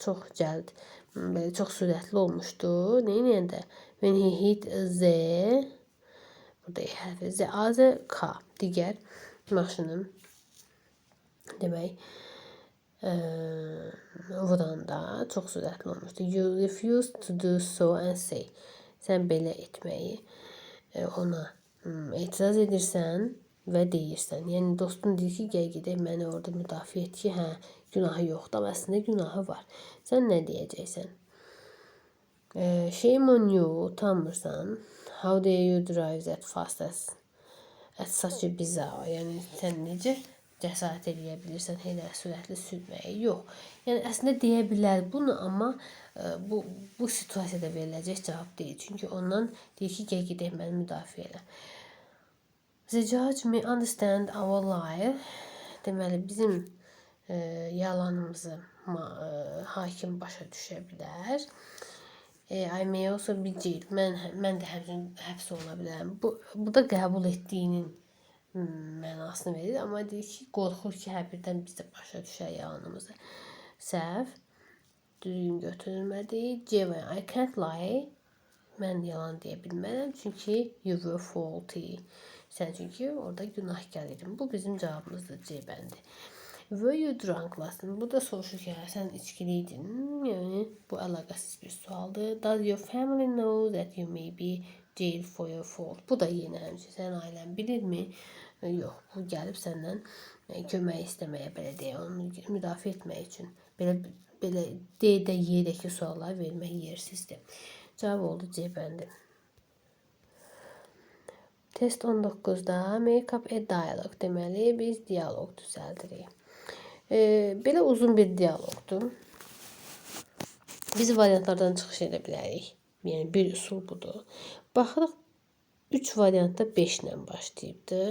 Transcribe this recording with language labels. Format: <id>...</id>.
<az>Çox cəld, çox sürətli olmuşdu. Neyinəyəndə?</az> <en>When he hit the</en> <az>burada hərfi</az> <en>the other car.</en> <az>Digər maşının demək vuranda çox sürətli olmuşdu.</az> <en>You refuse to do so and say.</en> <az>Sən belə etməyi ona etiraz edirsən və deyirsən. Yəni dostun deyir ki, gəl gedək məni orada müdafiə et ki, hə, günahı yoxdur, amma əslində günahı var. Sən nə deyəcəksən?</az> <en>Shame on you,</en> <az>utanmırsan.</az> <en>How dare you drive that fast at such a bizarre.</en> <az>Yəni sən necə cəsarət edə bilirsən elə sürətli sürməyi? Yox. Yəni əslində deyə bilər bunu, amma bu situasiyada veriləcək cavab deyil. Çünki ondan deyir ki, gəl gedək məni müdafiə elə.</az> <en>The judge may understand our lie.</en> <az>Deməli, bizim yalanımızı hakim başa düşə bilər.</az> <en>I may also be jailed.</en> <az>Mən də həmçinin həbs ola bilərəm. Bu da qəbul etdiyinin mənasını verir, amma deyir ki, qorxur ki, hər birdən biz də başa düşər yalanımızı. Səhv, düzgün götürülmədi. C və</az> <en>I can't lie.</en> <az>Mən yalan deyə bilmərəm, çünki</az> <en>you were faulty.</en> <az>Sən çünki orada günahkar idin. Bu bizim cavabımızdır, C bəndi.</az> <en>Were you drunk last night?</en> <az>Bu da soruşur ki, sən içkili idin. Yəni, bu əlaqəsiz bir sualdır.</az> <en>Does your family know that you may be jailed for your fault?</en> <az>Bu da yenə həmçinin sənin ailən bilirmi? Yox, bu gəlib səndən kömək istəməyə, belə deyək, onu müdafiə etmək üçün. Belə D-də, Y-dəki suallar vermək yersizdir. Cavab oldu C bəndi. Test 19-da</az> <en>make up a dialogue.</en> <az>Deməli, biz dialoq düzəldirik. Belə uzun bir dialoqdur. Biz variantlardan çıxış edə bilərik. Yəni, bir üsul budur. Baxırıq, 3 variantda 5 ilə başlayıbdı.</az>